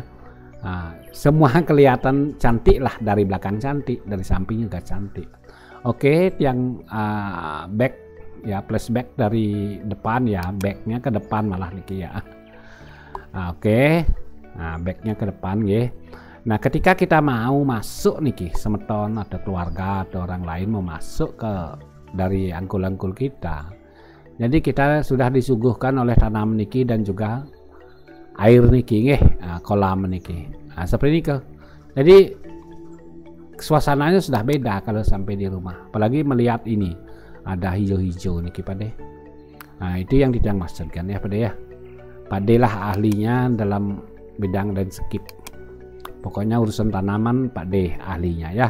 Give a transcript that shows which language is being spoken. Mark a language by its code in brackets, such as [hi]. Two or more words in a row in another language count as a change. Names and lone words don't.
[id] Nah, semua kelihatan cantik lah, dari belakang cantik, dari samping juga cantik. Oke, yang back ya, flashback dari depan ya, backnya ke depan malah niki ya. Oke, nah backnya ke depan ya. Nah ketika kita mau masuk niki, semeton atau keluarga atau orang lain mau masuk ke dari angkul-angkul kita, jadi kita sudah disuguhkan oleh tanam niki dan juga air niki kolam niki. Nah seperti ini ke. Jadi suasananya sudah beda kalau sampai di rumah, apalagi melihat ini ada hijau-hijau nih Pak De. Nah itu yang kita maksudkan ya Pak De ya. Pak De lah ahlinya dalam bidang landscape. Pokoknya urusan tanaman Pak De ahlinya ya.